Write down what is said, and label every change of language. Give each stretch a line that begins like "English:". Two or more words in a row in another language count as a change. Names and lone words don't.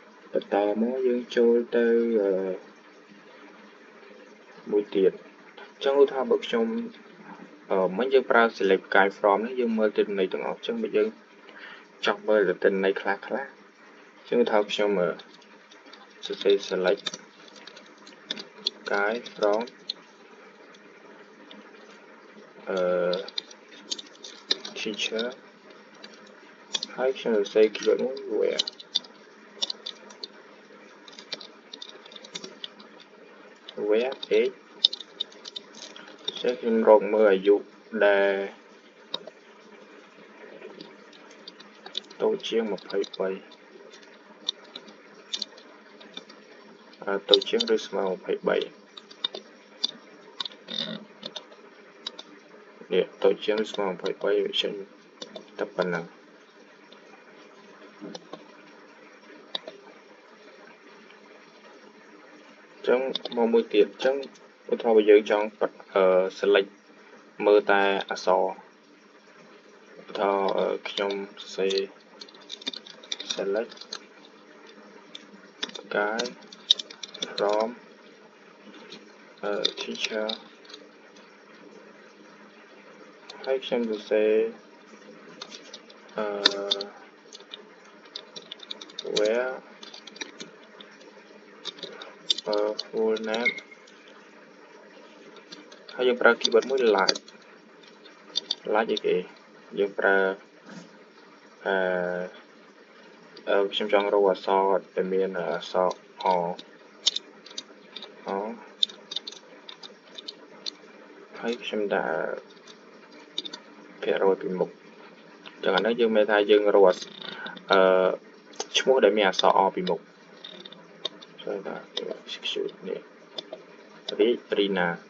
Khmer: តមកយើងចូលទៅមួយទៀតអញ្ចឹងឧទាហរណ៍បើខ្ញុំមិនយើងប្រើ
English: select guide from
Khmer: នេះយើងមើលទិន្នន័យទាំងអស់អញ្ចឹងបើយើងចង់មើលទិន្នន័យខ្លះអញ្ចឹងថាខ្ញុំសរសេរ select
English: guide from teacher
Khmer: ហើយខ្ញុំសរសេរ keyword មួយ
English: where age
Khmer: ខ្ញុំរកមើលអាយុដែលតូចជាង23តូចជាងឬស្មើ23 នេះតូចជាងឬស្មើ23វាចេញតែប៉ុណ្ណឹង អញ្ចឹងមកមួយទៀតអញ្ចឹងឧទាហរណ៍បើយើងចង់select មើលតែអក្សរឧទាហរណ៍ខ្ញុំសរសេរ select
English: guide from teacher
Khmer: ហើយខ្ញុំសរសេរ where
English: full name
Khmer: ហើយយើងប្រើ keyword មួយ like អីគេយើងប្រើខ្ញុំចង់រកអក្សរដែលមានអក្សរ អ ហើយខ្ញុំដាក់ភាគរយពីមុខចឹងអានេះយើងមានថាយើងរកឈ្មោះដែលមានអក្សរ អពីមុខចូលថា execute នេះរីណា